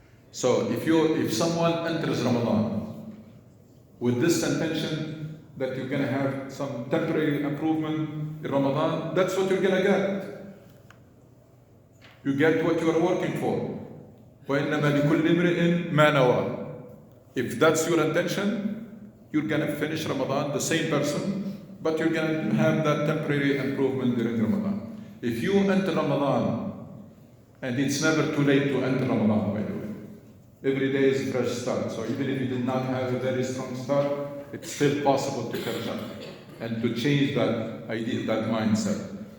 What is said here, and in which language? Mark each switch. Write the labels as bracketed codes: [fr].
[en] So if someone enters Ramadan with this intention that you're going to have some temporary improvement in Ramadan, that's what you're going to get. You get what you are working for. [ar] وَإِنَّمَا لِكُلِّ امْرِئٍ مَا نَوَى. [en] If that's your intention, you're going to finish Ramadan the same person, but you're going to have that temporary improvement during Ramadan. If you enter Ramadan, and it's never too late to enter Ramadan, by the way. Every day is a fresh start. So even if you did not have a very strong start, it's still possible to catch up and to change that idea, that mindset.